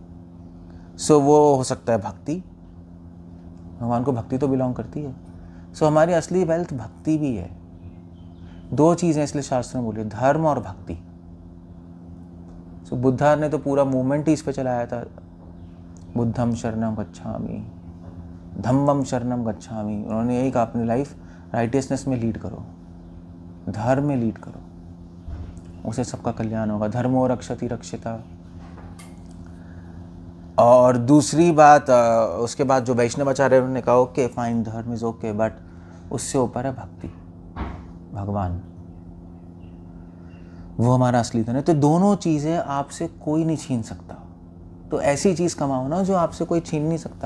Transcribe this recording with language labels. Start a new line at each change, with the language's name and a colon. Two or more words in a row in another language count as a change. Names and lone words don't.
Hindi: सो वो हो सकता है भक्ति, भगवान को भक्ति तो बिलोंग करती है। सो हमारी असली वेल्थ भक्ति भी है। दो चीज़ें इसलिए शास्त्र में बोली, धर्म और भक्ति। सो बुद्धा ने तो पूरा मूवमेंट ही इस पे चलाया था,
Pali: बुद्धम शरणम गच्छामि, धम्मम शरणम गच्छामि।
Hindi: उन्होंने यही कहा, अपनी
English: life righteousness
Hindi: में लीड करो, धर्म में लीड करो, उसे सबका कल्याण होगा।
Sanskrit: धर्मो रक्षति रक्षिता।
Hindi: और दूसरी बात, उसके बाद जो वैष्णवाचार्य उन्होंने कहा
English: okay fine,
Hindi: धर्म
English: is okay, but
Hindi: उससे ऊपर है भक्ति, भगवान, वो हमारा असली धन है। तो दोनों चीज़ें आपसे कोई नहीं छीन सकता। तो ऐसी चीज़ कमाओ ना जो आपसे कोई छीन नहीं सकता।